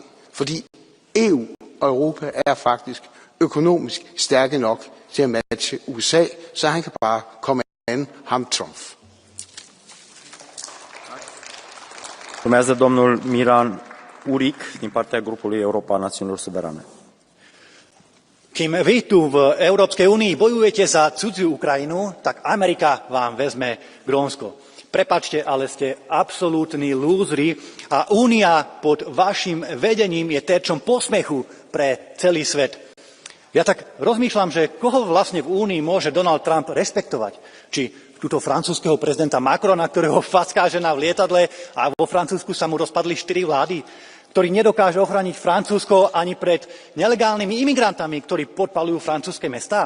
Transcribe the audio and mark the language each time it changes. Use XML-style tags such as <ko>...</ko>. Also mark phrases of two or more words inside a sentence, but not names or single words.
<da>Fordi EU og Europa er faktisk økonomisk stærke nok til at matche USA, så han kan bare komme an ham Trump.</da> <ro>Urmează domnul Miran Uric din partea grupului Europa Națiunilor Suverane.</ro> <sk>Kým vy tu v Európskej únii bojujete za cudziu Ukrajinu, tak Amerika vám vezme Grónsko. Prepáčte, ale ste absolútni lúzri a Únia pod vašim vedením je terčom posmechu pre celý svet. Ja tak rozmýšľam, že koho vlastne v Únii môže Donald Trump rešpektovať. Či túto francúzskeho prezidenta Macrona, ktorého facká žena v lietadle a vo Francúzsku sa mu rozpadli 4 vlády, ktorý nedokáže ochrániť Francúzsko ani pred nelegálnymi imigrantami, ktorí podpaľujú francúzske mestá.</sk>